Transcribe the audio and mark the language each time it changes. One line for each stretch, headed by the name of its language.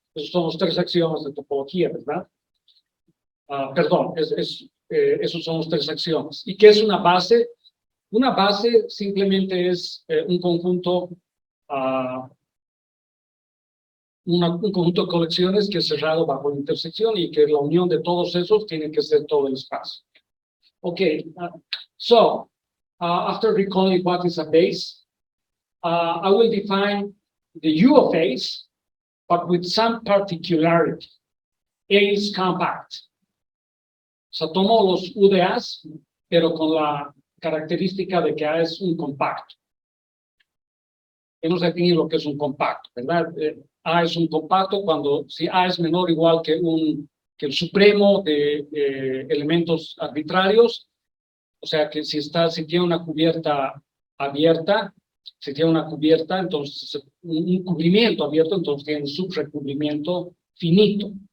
Spanish: Esos son los tres axiomas de topología, ¿verdad? Perdón, esos son los tres axiomas. ¿Y qué es una base? Una base simplemente es un conjunto de colecciones que es cerrado bajo la intersección y que la unión de todos esos tiene que ser todo el espacio.
English: Okay, so after recalling what is a base, I will define the U of A's, but with some particularity. A is compact.
Spanish: O sea, tomo los U de A's, pero con la característica de que A es un compacto. Hemos definido lo que es un compacto, ¿verdad? A es un compacto si A es menor o igual que el supremo de elementos arbitrarios, o sea que si tiene una cubierta abierta, entonces un cubrimiento abierto, entonces tiene un subrecubrimiento finito.